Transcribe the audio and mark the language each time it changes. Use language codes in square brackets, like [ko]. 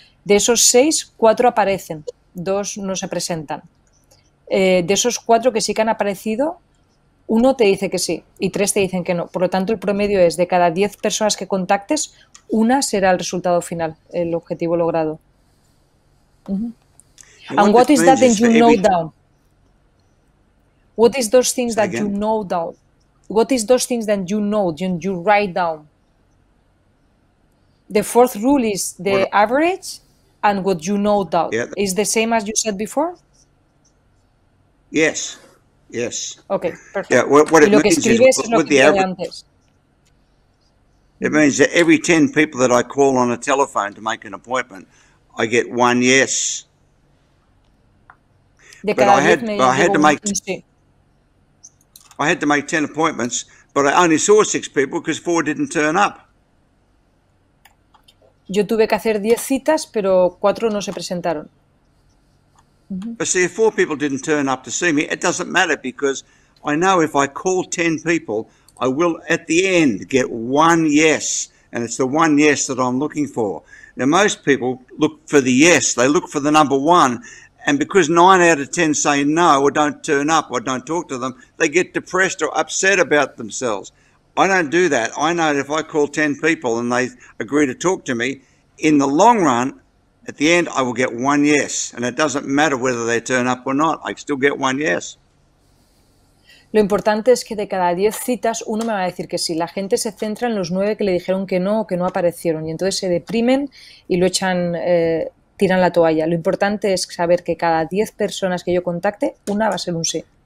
[es] De esos 6, 4 aparecen, 2 no se presentan. De esos 4 que sí que han aparecido, 1 te dice que sí y 3 te dicen que no. Por lo tanto, el promedio es de cada 10 personas que contactes, 1 será el resultado final, el objetivo logrado. [en] And what is that you know down? What is those things that you know down? What is those things that you know, you write down? The 4th rule is the average, and what you know down. Yeah, is the same as you said before? Yes. Okay, perfect. Yeah, what it means is with the average, it means that every 10 people that I call on a telephone to make an appointment, I get 1 yes. But I had to make 10 appointments, but I only saw 6 people because 4 didn't turn up. [es] Yo tuve que hacer 10 citas, pero 4 no se presentaron. [en] But see, if 4 people didn't turn up to see me, it doesn't matter because I know if I call 10 people, I will at the end get 1 yes, and it's the 1 yes that I'm looking for. Now, most people look for the yes, they look for the number 1, and because 9 out of 10 say no or don't turn up or don't talk to them, they get depressed or upset about themselves. I don't do that. I know that if I call 10 people and they agree to talk to me, in the long run, at the end, I will get 1 yes. And it doesn't matter whether they turn up or not. I still get 1 yes. [es] Lo importante es que de cada 10 citas, 1 me va a decir que sí. La gente se centra en los 9 que le dijeron que no o que no aparecieron. Y entonces se deprimen y lo echan, tiran la toalla. Lo importante es saber que cada 10 personas que yo contacte, 1 va a ser un sí.